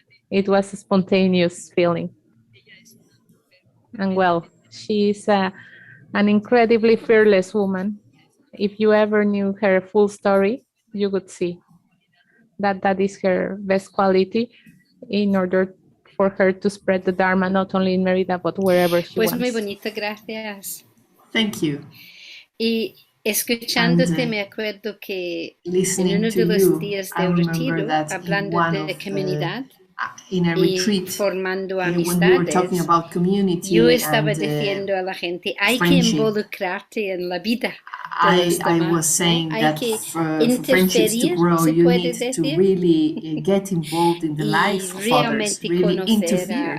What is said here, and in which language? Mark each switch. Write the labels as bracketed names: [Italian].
[English] It was a spontaneous feeling. And well, she's an incredibly fearless woman. If you ever knew her full story, you would see that that is her best quality in order for her to spread the Dharma, not only in Mérida, but wherever she wants. [Spanish] Pues muy bonito, gracias. [English] Thank you. [Spanish] Y escuchándote, me acuerdo que en uno de los días de retiro, hablando de comunidad, [English] in a retreat, [Spanish] formando [English] when we were talking about community, [Spanish] yo estaba diciendo a la gente, hay que involucrarte en la vida. [English] I was saying that for friendships to grow, you need to really get involved in the life of others, really interfere.